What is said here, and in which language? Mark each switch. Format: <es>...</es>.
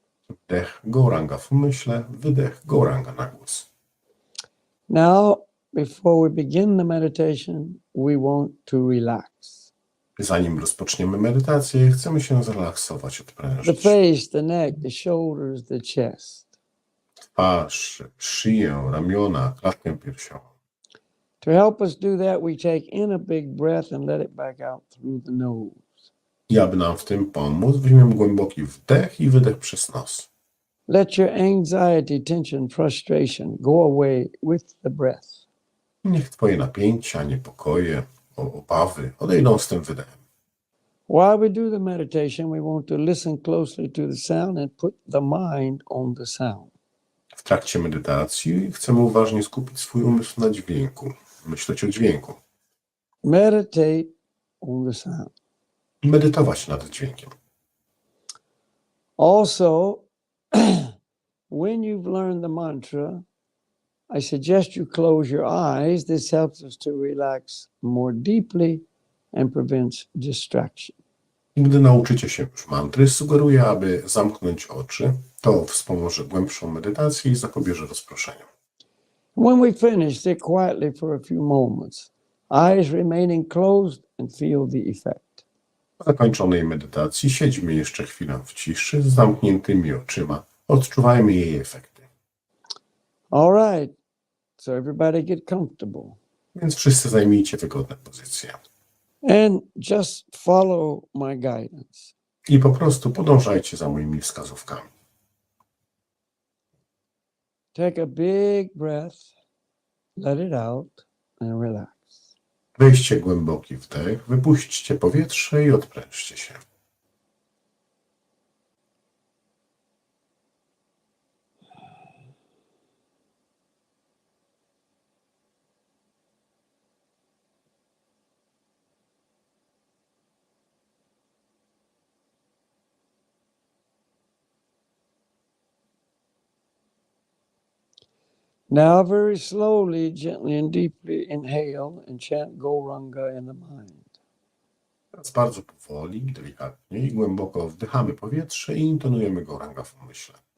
<pl>Wdech goranga w umyśle, wydech goranga na głos.</pl> <en>Now, before we begin the meditation, we want to relax.</en> <pl>Zanim rozpoczniemy medytację, chcemy się zrelaksować,</pl> <en>The</en> <pl>odprężyć.</pl> <en>face, the neck, the shoulders, the chest.</en> <pl>Twarz, szyję, ramiona, klatkę piersiową.</pl> <en>To help us do that, we take in a big breath and let it back out through the nose.</en> <pl>I aby nam w tym pomóc, weźmiemy głęboki wdech i wydech przez nos.</pl> <en>Let your anxiety, tension, frustration go away with the breath.</en> <pl>Niech twoje napięcia, niepokoje, obawy odejdą z tym wydechem.</pl> <en>While we do the meditation, we want to listen closely to the sound and put the mind on the sound.</en> <pl>W trakcie medytacji chcemy uważnie skupić swój umysł na dźwięku, myśleć o dźwięku,</pl> <en>Meditate on the sound.</en> <pl>medytować nad dźwiękiem.</pl> <en>Also, when you've learned the mantra, I suggest you close your eyes. This helps us to relax more deeply and prevents distraction.</en> <pl>I gdy nauczycie się już mantry, sugeruję, aby zamknąć oczy. To wspomoże głębszą medytację i zapobieże rozproszeniu.</pl> <en>When we finish, sit quietly for a few moments, eyes remaining closed and feel the effect.</en> <pl>Po zakończonej medytacji siedźmy jeszcze chwilę w ciszy z zamkniętymi oczyma. Odczuwajmy jej efekty.</pl> <en>All right, so everybody get comfortable.</en> <pl>Więc wszyscy zajmijcie wygodne pozycje.</pl> <en>And just follow my guidance.</en> <pl>I po prostu podążajcie za moimi wskazówkami.</pl> <en>Take a big breath, let it out, and relax.</en> <pl>Weźcie głęboki wdech, wypuśćcie powietrze i odprężcie się.</pl> <en>Now, very slowly, gently and deeply inhale and chant Goranga in the mind.</en> <pl>Teraz bardzo powoli, delikatnie i głęboko wdychamy powietrze i intonujemy goranga w umyśle.</pl>